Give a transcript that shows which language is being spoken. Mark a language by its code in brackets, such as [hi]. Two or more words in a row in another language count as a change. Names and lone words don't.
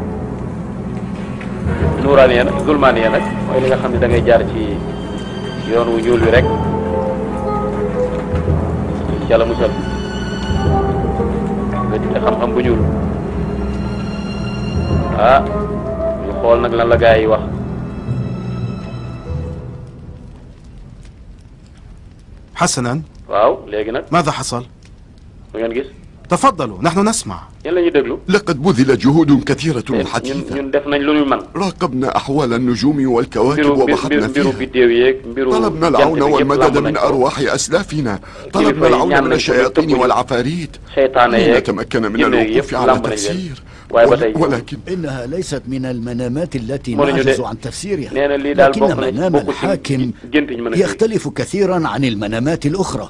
[wo] nuuraane yi nag zulmaane yi nag mooy li nga xam ne da ngay jaar ci yoon wu ñuul wi rek yàlla musal nga te xam-xam bu ñuul. ñu xool nag lan la gaa yi wax. [ar] حسنا. [wo] waaw léegi nag. [ar] ماذا حصل؟ [wo] lu ngeen gis. [ar] تفضلوا نحن نسمع. [wo] yéen la ñuy déglu. [ar] لقد بذل جهود كثيرة حديثة. [wo] ñun def nañ lu ñu mën. [ar] راقبنا أحوال النجوم والكواكب وبحثنا فيها. طلبنا العون والمدد من أرواح أسلافنا. طلبنا العون من الشياطين والعفاريت. حين تمكن من الوقوف على تفسير. ولكن إنها ليست من المنامات التي نعجز عن تفسيرها، لكن منام الحاكم يختلف كثيرا عن المنامات الأخرى.